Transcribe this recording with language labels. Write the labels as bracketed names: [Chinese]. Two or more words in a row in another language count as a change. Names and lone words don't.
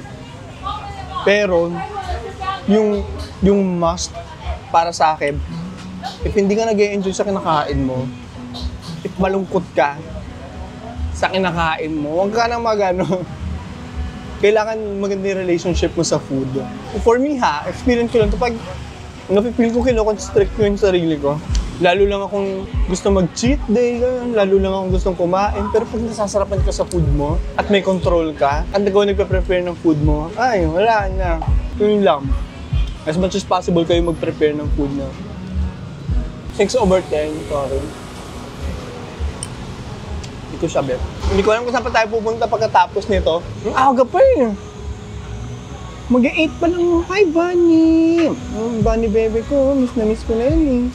[Filipino] Pero, yung must para sa akin, if hindi ka nag-e-enjoy sa kinakain mo, if malungkot ka sa kinakain mo, huwag ka nang kailangan maganda yung relationship mo sa food. [English] For me [Filipino] experience ko lang ito. Pag napipil ko kinoconstrict ko yung sarili ko, lalo lang akong gusto mag-cheat day, lalo lang akong gustong kumain. Pero pag nasasarapan ka sa food mo at may control ka, at ikaw nagpe-prepare ng food mo, ay, wala na. Yun lang. [English] As much as possible [Filipino] kayo mag-prepare ng food na 6/10, sorry. Hindi ko sabi. Hindi ko alam kung saan pa tayo pupunta pagkatapos nito. Ang aga pa eh. Mag-8 pa lang. [English] Hi, Bunny! [Filipino] Bunny baby ko, miss na miss ko na yun eh.